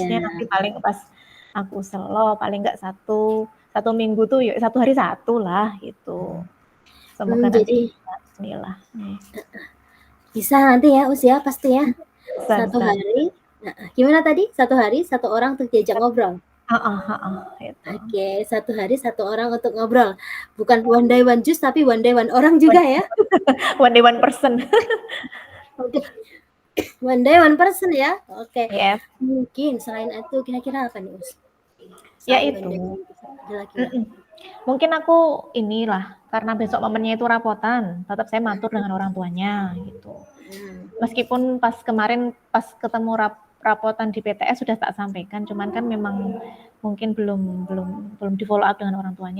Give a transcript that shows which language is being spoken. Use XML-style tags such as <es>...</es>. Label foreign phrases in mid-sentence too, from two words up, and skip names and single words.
<id>Maksudnya nanti paling pas aku slow paling nggak satu minggu tuh ya 1 hari 1 lah gitu. Semoga nanti Jadi bismillah. bisa nanti ya usia pasti ya. Bisa. 1 hari. Nah, gimana tadi? 1 hari 1 orang untuk diajak ngobrol. Gitu. Oke, 1 hari 1 orang untuk ngobrol. Bukan</id> <en>one day one juice</en> <id>tapi</id> <en>one day one</en> <id>orang juga ya.</id> <en>One day one person. Oke. One day one person ya. Oke.</en> <id>Yes. Mungkin selain itu kira-kira apa nih, Us? Ya itu. Mungkin aku inilah karena besok momennya itu rapotan, tetap saya matur dengan orang tuanya gitu. Meskipun pas kemarin pas ketemu rapotan di PTS sudah tak sampaikan, cuman kan memang mungkin belum di</id> <en>follow up</en> <id>dengan orang tuanya.</id>